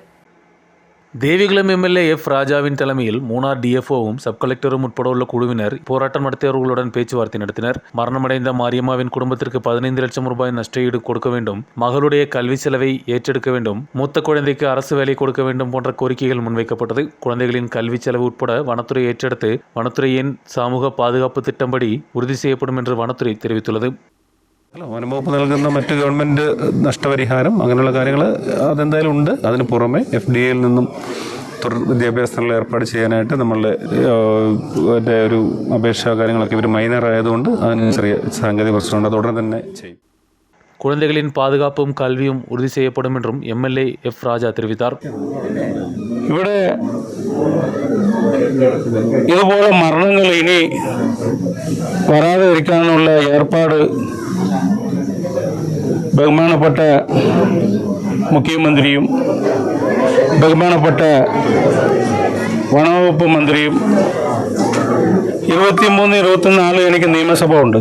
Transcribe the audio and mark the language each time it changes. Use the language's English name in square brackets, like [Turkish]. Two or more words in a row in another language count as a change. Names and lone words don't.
[Tamil] தேவிகுளம் எம்எல்ஏ எஃப் ராஜாவின் தலைமையில் மூணார் டிஎஃப்ஓவும் சப் கலெக்டரும் உட்பட உள்ள குழுவினர் போராட்டம் நடத்தியவர்களுடன் பேச்சுவார்த்தை நடத்தினர். மரணமடைந்த மாரியம்மாவின் குடும்பத்திற்கு 15 லட்சம் ரூபாய் நஷ்டஈடு கொடுக்க வேண்டும், மகளுடைய கல்வி செலவை ஏற்றெடுக்க வேண்டும், மூத்த குழந்தைக்கு அரசு வேலை கொடுக்க வேண்டும் போன்ற கோரிக்கைகள் முன்வைக்கப்பட்டது. குழந்தைகளின் கல்வி செலவு உட்பட வனத்துறை ஏற்றெடுத்து வனத்துறையின் சமூக பாதுகாப்பு திட்டம்படி உறுதி செய்யப்படும் என்று വനത്തുறை தெரிவித்துள்ளது. [Malayalam] വനംവകുപ്പ് നൽകുന്ന മറ്റ് ഗവൺമെൻറ് നഷ്ടപരിഹാരം അങ്ങനെയുള്ള കാര്യങ്ങൾ അതെന്തായാലും ഉണ്ട്. അതിന് പുറമെ FDA-യിൽ നിന്നും തുടർ വിദ്യാഭ്യാസത്തിനുള്ള ഏർപ്പാട് ചെയ്യാനായിട്ട് നമ്മളുടെ ഒരു അപേക്ഷാ കാര്യങ്ങളൊക്കെ ഇവർ മൈനർ ആയതുകൊണ്ട് അതിന് ചെറിയ സാങ്കേതിക പ്രശ്നമുണ്ട്. അത് ഉടനെ തന്നെ ചെയ്യും. [Tamil] குழந்தைகளின் பாதுகாப்பும் கல்வியும் உறுதி செய்யப்படும் என்றும் எம்எல்ஏ எஃப் ராஜா தெரிவித்தார். [Malayalam] ഇവിടെ ഇതുപോലെ മരണങ്ങൾ ഇനി വരാതെ ഇരിക്കാനുള്ള ഏർപ്പാട് ബഹുമാനപ്പെട്ട മുഖ്യമന്ത്രിയും ബഹുമാനപ്പെട്ട വനവകുപ്പ് മന്ത്രിയും 23-24 എനിക്ക് നിയമസഭ ഉണ്ട്.